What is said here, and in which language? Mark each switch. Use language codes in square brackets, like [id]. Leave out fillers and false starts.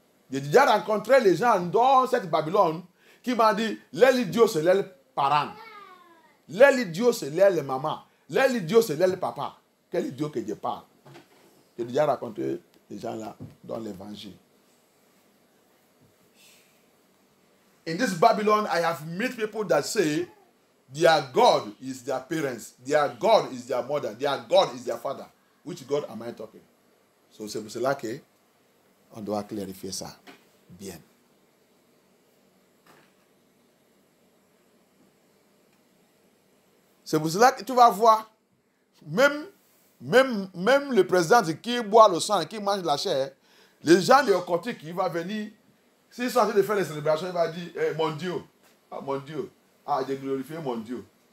[fr] J'ai déjà rencontré les gens dans cette Babylone qui m'ont dit, les idiots, c'est les parents. Les idiots, c'est les mamans. Les idiots, c'est les papa. Quel idiot que je parle. J'ai déjà rencontré les gens là dans l'évangile. [en] In this Babylon, I have met people that say their God is their parents, their God is their mother, their God is their father. Which God am I talking? So [fr] c'est pour cela que on doit clarifier ça bien. C'est pour cela que tu vas voir, même le président qui boit le sang et qui mange la chair, les gens de occultiques, il va venir, s'ils sont en train de faire les célébrations, il va dire, mon Dieu, j'ai glorifié mon Dieu.